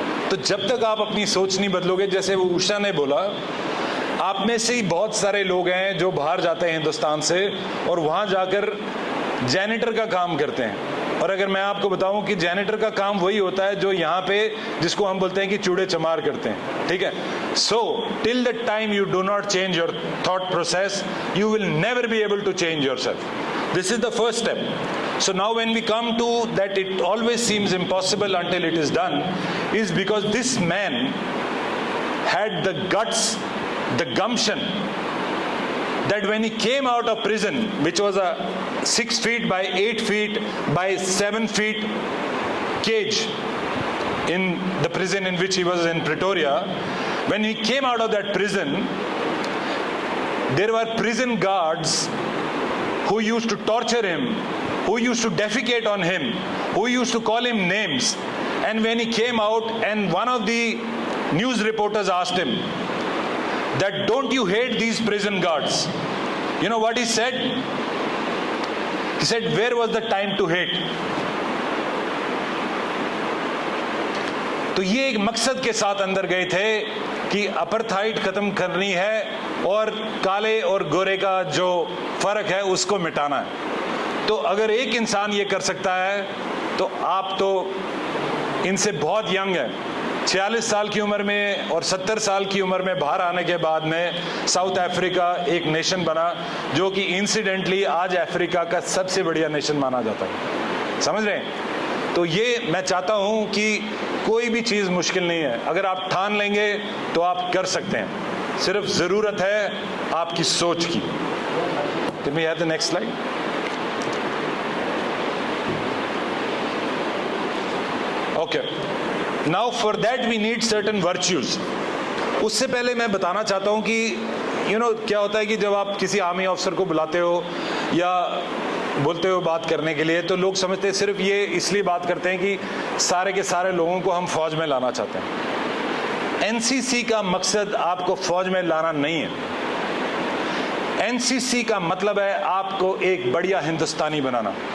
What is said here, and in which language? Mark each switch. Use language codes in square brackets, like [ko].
[hi] तो जब तक आप अपनी सोच नहीं बदलोगे, जैसे वो उषा ने बोला, आप में से ही बहुत सारे लोग हैं जो बाहर जाते हैं हिंदुस्तान से और वहाँ जाकर जैनिटर का काम करते हैं. और अगर मैं आपको बताऊं कि जैनिटर का काम वही होता है जो यहाँ पे जिसको हम बोलते हैं कि चूड़े चमार करते हैं, ठीक है. [en] So till the time you do not change your thought process, you will never be able to change yourself. This is the first step. So now when we come to that it always seems impossible until it is done, is because this man had the guts, the gumption, that when he came out of prison, which was a 6 feet by 8 feet by 7 feet cage in the prison in which he was in Pretoria, when he came out of that prison, there were prison guards who used to torture him, who used to defecate on him, who used to call him names. And when he came out and one of the news reporters asked him that, don't you hate these prison guards? You know what he said? He said, where was the time to hate? [hi] तो ये एक मकसद के साथ अंदर गए थे कि अपार्थाइड खत्म करनी है और काले और गोरे का जो फर्क है उसको मिटाना है. तो अगर एक इंसान ये कर सकता है तो आप तो इनसे बहुत यंग है. 46 साल की उम्र में और 70 साल की उम्र में बाहर आने के बाद में साउथ अफ्रीका एक नेशन बना जो कि इंसिडेंटली आज अफ्रीका का सबसे बढ़िया नेशन माना जाता है. समझ रहे हैं? तो ये मैं चाहता हूँ कि कोई भी चीज़ मुश्किल नहीं है. अगर आप ठान लेंगे तो आप कर सकते हैं. सिर्फ ज़रूरत है आपकी सोच की. [en] Can we have the next slide? Okay. Now for that we need certain virtues. [hi] उससे पहले मैं बताना चाहता हूँ कि क्या होता है कि जब आप किसी आर्मी ऑफिसर को बुलाते हो या बोलते हो बात करने के लिए, तो लोग समझते हैं सिर्फ ये इसलिए बात करते हैं कि सारे के सारे लोगों को हम फौज में लाना चाहते हैं. एनसीसी का मकसद आपको फौज में लाना नहीं है. एनसीसी का मतलब है आपको एक बढ़िया हिंदुस्तानी बनाना.